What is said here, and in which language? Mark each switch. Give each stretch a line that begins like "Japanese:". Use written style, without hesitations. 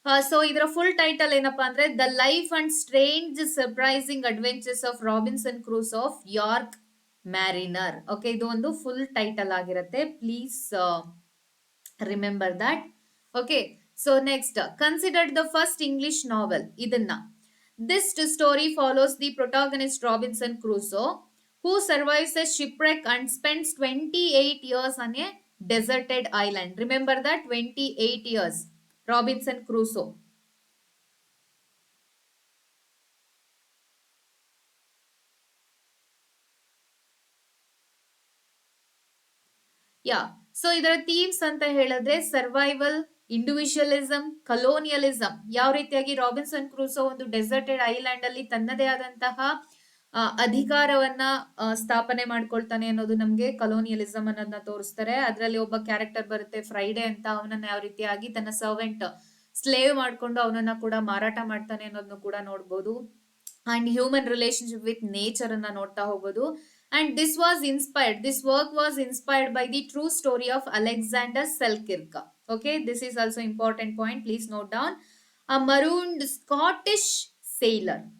English: so
Kannada: ಇದರ full title ಏನಪ್ಪಾ ಅಂದ್ರೆ
English: The life and strange surprising adventures of Robinson Crusoe of York mariner.
Kannada: Okay, ಇದು ಒಂದು ಫುಲ್ ಟೈಟಲ್ ಆಗಿರುತ್ತೆ.
English: Please remember that. Okay, so next considered the first English novel. ಇದನ್ನ this story follows the protagonist Robinson Crusoe, who survives a shipwreck and spends 28 years on a deserted island. Remember that, 28 years. Robinson Crusoe.
Kannada: Yeah, so ಇದರ themes ಅಂತ ಹೇಳಿದ್ರೆ survival, ಇಂಡಿವಿಜುವಲಿಸಂ, ಕಲೋನಿಯಲಿಸಂ. ಯಾವ ರೀತಿಯಾಗಿ Robinson Crusoe ಒಂದು deserted island ಅಲ್ಲಿ ತನ್ನದೇ ಆದಂತಹ ಅಧಿಕಾರವನ್ನ ಸ್ಥಾಪನೆ ಮಾಡ್ಕೊಳ್ತಾನೆ ಅನ್ನೋದು ನಮ್ಗೆ ಕಲೋನಿಯಲಿಸಂ ಅನ್ನೋದನ್ನ ತೋರಿಸ್ತಾರೆ. ಅದರಲ್ಲಿ ಒಬ್ಬ ಕ್ಯಾರೆಕ್ಟರ್ ಬರುತ್ತೆ ಫ್ರೈಡೆ ಅಂತ, ಅವನನ್ನ ಯಾವ ರೀತಿಯಾಗಿ ತನ್ನ ಸರ್ವೆಂಟ್ ಸ್ಲೇವ್ ಮಾಡ್ಕೊಂಡು ಅವನನ್ನ ಕೂಡ ಮಾರಾಟ ಮಾಡ್ತಾನೆ ಅನ್ನೋದನ್ನು ಕೂಡ ನೋಡ್ಬೋದು.
English: and human relationship with nature
Kannada: ಅನ್ನ ನೋಡ್ತಾ ಹೋಗ್ಬೋದು.
English: And this work was inspired by the true story of Alexander Selkirk. Okay, this is also important point. Please note down. A marooned Scottish sailor.